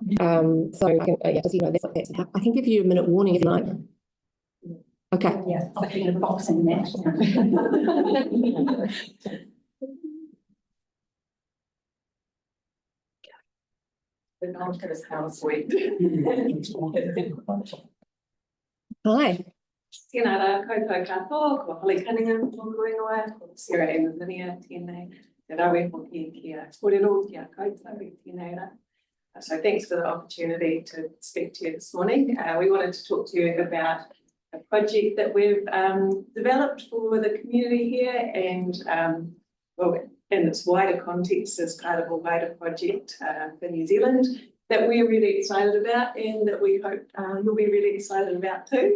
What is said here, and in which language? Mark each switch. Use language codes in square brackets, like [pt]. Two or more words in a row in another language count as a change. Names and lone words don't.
[en] So I can, just, you know, that's I can give you a minute warning if you like. Okay. Yeah, I'll put in a box in there. The Northcoast House Week. Hi. [mi] Tēnā rā, koutou katoa, ko Holly Cunningham, tōku ingoa, ko Sarah Emilia, tēnei, te rawe hoki kia kōrero, kia koutou, tēnei rā. [en] So thanks for the opportunity to speak to you this morning. We wanted to talk to you about a project that we've developed for the community here, and well, in its wider context as part of a wider project for New Zealand that we're really excited about, and that we hope you'll be really excited about too.